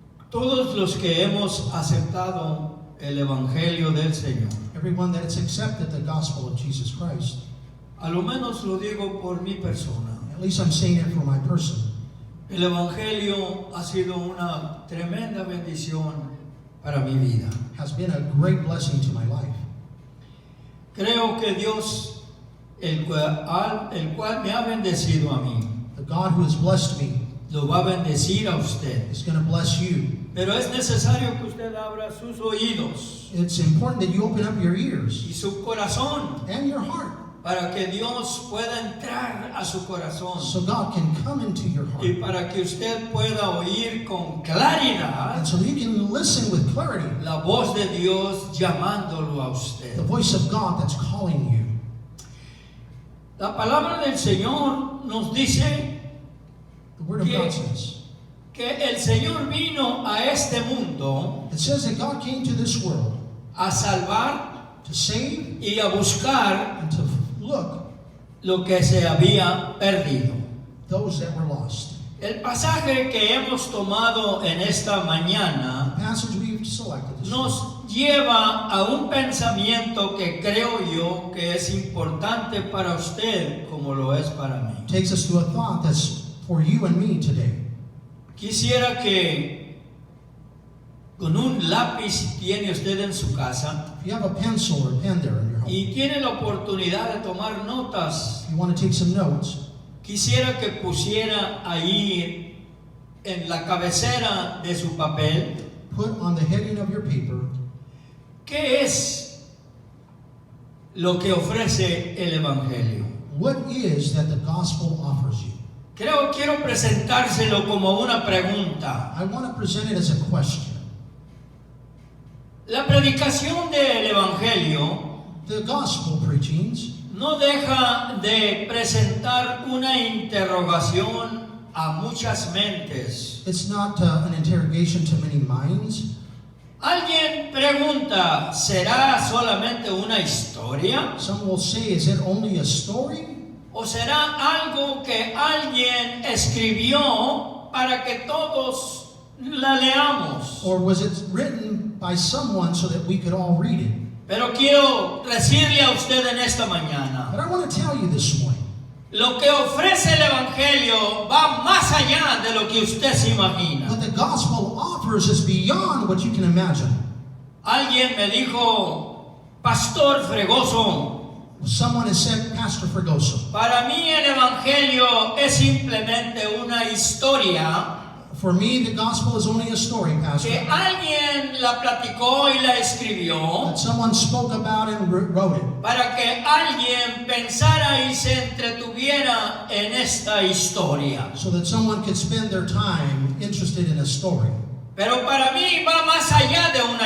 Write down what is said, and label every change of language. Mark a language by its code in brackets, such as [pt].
[es] Todos los que hemos aceptado el Evangelio del Señor, [en] Everyone that has accepted the gospel of Jesus Christ, [es] a lo menos lo digo por mi persona, [en] at least I'm saying it for my person. [es] el Evangelio ha sido una tremenda bendición para mi vida. [en] Has been a great blessing to my life. [es] Creo que Dios, el cual me ha bendecido a mí, [en] The God who has blessed me [es] lo va a bendecir a usted. [en] is going to bless you. [es] Pero es necesario que usted abra sus oídos [en] It's important that you open up your ears [es] y su corazón [en] and your heart [es] para que Dios pueda entrar a su corazón [en] so God can come into your [es] y para que usted pueda oír con claridad [en] And so you can listen with clarity [es] la voz de Dios llamándolo a [en] the [es] usted. [en] voice of God that's calling you. [es] La palabra del Señor nos dice [en] The word of God says. [es] que el Señor vino a este mundo [en] It says that God came to this world [es] a salvar [en] to save [es] y a buscar [en] and to look [es] lo que se había perdido. [en] those that were lost. [es] El pasaje que hemos tomado en esta mañana [en] The passage we've selected this morning [es] nos lleva a un pensamiento que creo yo que es importante para usted como lo es para mí. [en] takes us to a thought that's for you and me today. [es] Quisiera que con un lápiz tiene usted en su casa [en] If you have a pencil or a pen there in your home, [es] y tiene la oportunidad de tomar notas, [en] if you want to take some notes, [es] quisiera que pusiera ahí en la cabecera de su papel [en] put on the heading of your paper, [es] qué es lo que ofrece el Evangelio. [en] what is that the gospel offers you? [es] Quiero presentárselo como una pregunta. [en] I want to present it as a question. [es] La predicación del Evangelio [en] The gospel preachings [es] no deja de presentar una interrogación a muchas mentes. [en] it's not an interrogation to many minds. [es] Alguien pregunta, ¿será solamente una historia? [en] Some will say, is it only a story? [es] ¿O será algo que alguien escribió para que todos la leamos? [en] Or was it written by someone so that we could all read it? [es] Pero quiero decirle a usted en esta mañana, [en] But I want to tell you this morning, [es] lo que ofrece el Evangelio va más allá de lo que usted se imagina. [en] what the gospel offers offers is beyond what you can imagine. [es] Alguien me dijo, Pastor Fregoso, [en] Someone has said, Pastor Fregoso, [es] para mí el Evangelio es simplemente una historia [en] for me the gospel is only a story, Pastor, [es] que alguien la platicó y la escribió [en] that someone spoke about and wrote it, [es] para que alguien pensara y se entretuviera en esta historia. [en] so that someone could spend their time interested in a story. [es] Pero para mí va más allá de una